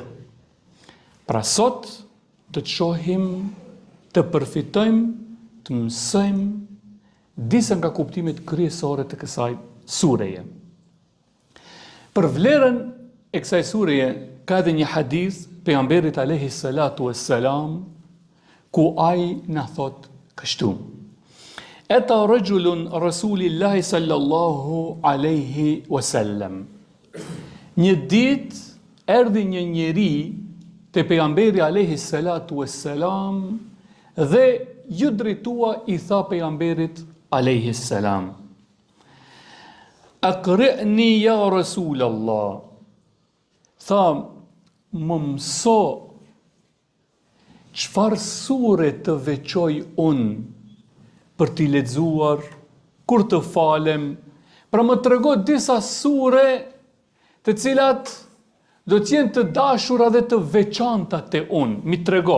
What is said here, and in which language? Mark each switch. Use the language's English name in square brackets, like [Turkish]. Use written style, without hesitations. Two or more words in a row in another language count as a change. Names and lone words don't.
[Albanian] Pra sot të shohim, të përfitojmë, të mësojmë disa nga kuptimet kryesore të kësaj sureje. Për vlerën e kësaj sureje ka edhe një hadith pejgamberit [Arabic] عليه الصلاة والسلام, [Albanian] ku ai na thot kështu: [Arabic] أتى رجل رسول الله صلى الله عليه وسلم. [Albanian] Një ditë erdhi një njeri te pejgamberi [Arabic] عليه الصلاة والسلام [Albanian] dhe ju drejtua i tha pejgamberit [Arabic] عليه السلام: أقرئني يا رسول الله. [Albanian] Tha, më mëso çfarë sure të veçoj unë për t'i lexuar kur të falem, pra më trego disa sure të cilat do t'jenë të dashura dhe të veçanta te unë, mi trego.